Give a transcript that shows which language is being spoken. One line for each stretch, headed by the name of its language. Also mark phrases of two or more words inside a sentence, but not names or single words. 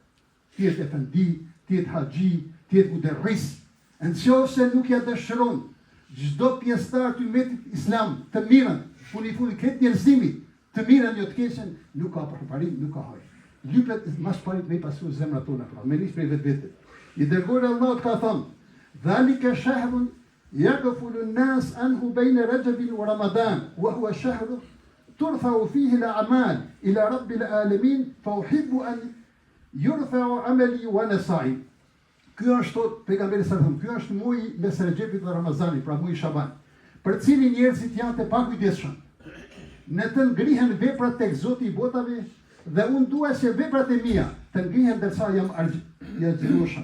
Albanian: Ti efendi, ti haxhi, ti muderris. Nëse nuk ja dëshiron çdo pjesëtar të ummetit islam të mirën, funi këtë njerëzimit të mirën jo të keqen, nuk ka përparim, nuk ka hajër. Lypet mas parit me i pasu zemra tona, pra, me nis prej vetë. I dërguari Allahut ka thënë:
Arabic: ذلك شهر يغفل الناس عنه بين رجب ورمضان، وهو شهر ترفع فيه الأعمال إلى رب العالمين، فأحب أن يرفع عملي وأنا صائم.
Albanian: Ky është thot pejgamberi sa thon, ky është muaji mes Rajabit dhe Ramazanit, pra muaji Shaban, për cilin njerëzit janë të pakujdesshëm. Në të ngrihen veprat tek Zoti i botave, dhe unë dua që veprat e mia të ngrihen ndërsa jam argjërueshëm.